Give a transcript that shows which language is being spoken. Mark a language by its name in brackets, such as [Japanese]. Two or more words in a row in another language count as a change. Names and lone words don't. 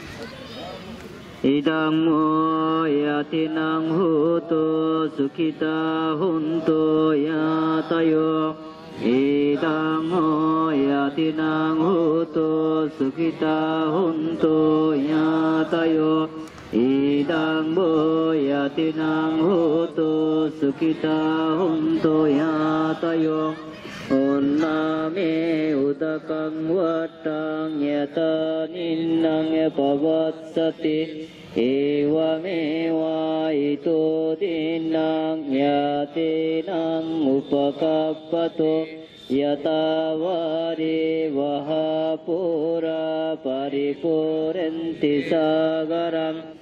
[Pali] ইদং ইয়াতিনাং হোতো সুখিতা হন্তো ইয়াতয়ো, ইদং ইয়াতিনাং হোতো সুখিতা হন্তো ইয়াতয়ো, ইদং ইয়াতিনাং হোতো সুখিতা হন্তো ইয়াতয়ো। Onname udakang watang yata ninnang pavatsati, evamewa ito dinang yatinang upakappato, yata vari vahapura paripurenti sagarang,